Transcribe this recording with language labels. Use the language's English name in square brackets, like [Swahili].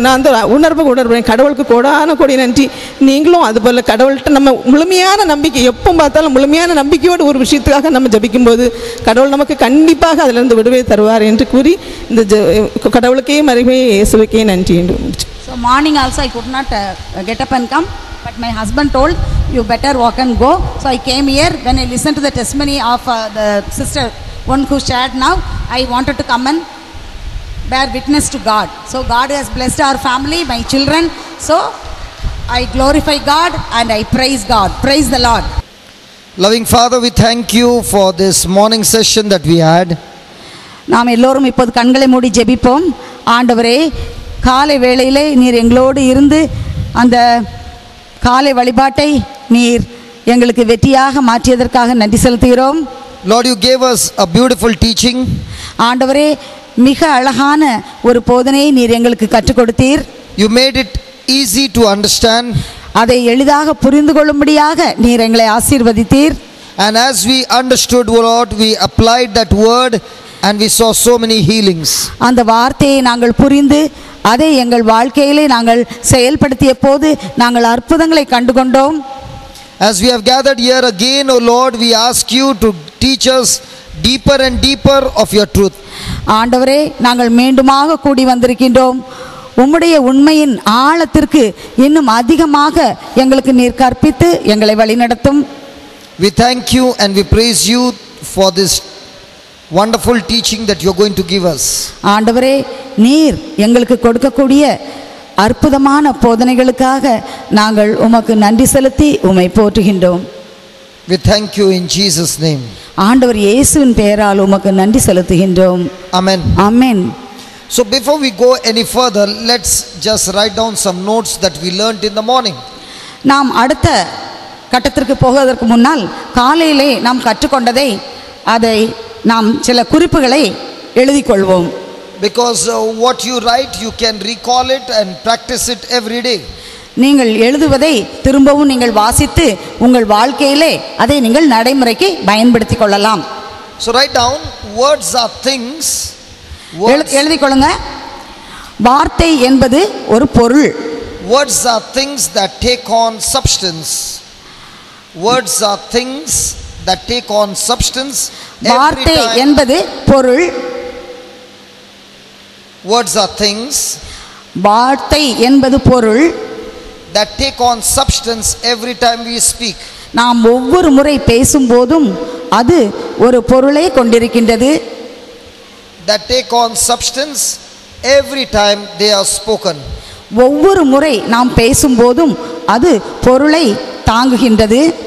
[Tamil] நான் அந்த உணர்வேன். கடவுளுக்கு கோடி நன்றி. நீங்களும் அதுபோல் கடவுள்கிட்ட நம்ம முழுமையான நம்பிக்கை, எப்போ பார்த்தாலும் முழுமையான நம்பிக்கையோடு ஒரு விஷயத்துக்காக நம்ம ஜபிக்கும்போது கடவுள் நமக்கு கண்டிப்பாக அதிலிருந்து விடுதலை தருவார் என்று கூறி இந்த கடவுளுக்கே மகிமை இயேசுவுக்கே நன்றி என்று முடிச்சு. [English] So morning also I could not get up and come, but my husband told you better walk and go. So I came here. When I listened to the testimony of the sister, one who shared now, I wanted to come and bear witness to God. So God has blessed our family, my children. So I glorify God and I praise God. Praise the Lord. Loving Father, we thank you for this morning session that we had. [Tamil] நாம் எல்லோரும் இப்போது கண்களை மூடி ஜெபிப்போம். ஆண்டவரே, காலை வேளையிலே நீர் எங்களோடு இருந்து அந்த காலை வழிபாட்டை நீர் எங்களுக்கு வெற்றியாக மாற்றியதற்காக நன்றி செலுத்துகிறோம். [English] Lord, you gave us a beautiful teaching. [Tamil] ஆண்டவரே, மிக அழகான ஒரு போதனையை நீர் எங்களுக்கு கற்றுக் கொடுத்தீர். [English] You made it easy to understand. [Tamil] அதை எளிதாக புரிந்து கொள்ளும்படியாக நீர் எங்களை ஆசீர்வதித்தீர். [English] And as we understood, Lord, we applied that word and we saw so many healings. [Tamil] அந்த வார்த்தையை நாங்கள் புரிந்து அதை எங்கள் வாழ்க்கையிலே நாங்கள் செயல்படுத்திய போது நாங்கள் அற்புதங்களை கண்டுகொண்டோம். [English] As we have gathered here again, O Lord, we ask you to teach us deeper and deeper of your truth. [Tamil] ஆண்டவரே, நாங்கள் மீண்டுமாக கூடி வந்திருக்கின்றோம். உம்முடைய உண்மையின் ஆழத்திற்கு இன்னும் அதிகமாக எங்களுக்கு நீர் கற்பித்து எங்களை வழிநடத்தும். [English] We thank you and we praise you for this wonderful teaching that you are going to give us. [Tamil] ஆண்டவரே, நீர் எங்களுக்கு கொடுக்கக்கூடிய அற்புதமான போதனைகளுக்காக நாங்கள் உமக்கு நன்றி செலுத்தி உம்மை போற்றுகின்றோம். [English] We thank you in Jesus name. [Tamil] ஆண்டவர் இயேசுவின் பெயரால் உமக்கு நன்றி செலுத்துகின்றோம். [English] Amen. Amen. So before we go any further, let's just write down some notes that we learned in the morning. [Tamil] நாம் அடுத்த கட்டத்திற்கு போவதற்கு முன்னால் காலையிலே நாம் கற்றுக்கொண்டதை அதை நாம் சில குறிப்புகளை எழுதி கொள்வோம். [English] Because what you write, you can recall it and practice it every day. [Tamil] நீங்கள் எழுதுவதை திரும்பவும் நீங்கள் வாசித்து உங்கள் வாழ்க்கையிலே அதை நீங்கள் நடைமுறைக்கு பயன்படுத்திக் கொள்ளலாம். [English] So write down, words are things. [Tamil] எழுதி கொள்ளுங்க. வார்த்தை என்பது ஒரு பொருள். [English] Words are things that take on substance. Words are things that take on substance. [Tamil] வார்த்தை என்பது பொருள். [English] Words are things [Tamil] வார்த்தை என்பது பொருள். [English] that take on substance every time we speak. [Tamil] நாம் ஒவ்வொரு முறை பேசும்போதும் அது ஒரு பொருளை கொண்டிருக்கின்றது. [English] That take on substance every time they are spoken. [Tamil] ஒவ்வொரு முறை நாம் பேசும்போதும் அது பொருளை தாங்குகின்றது.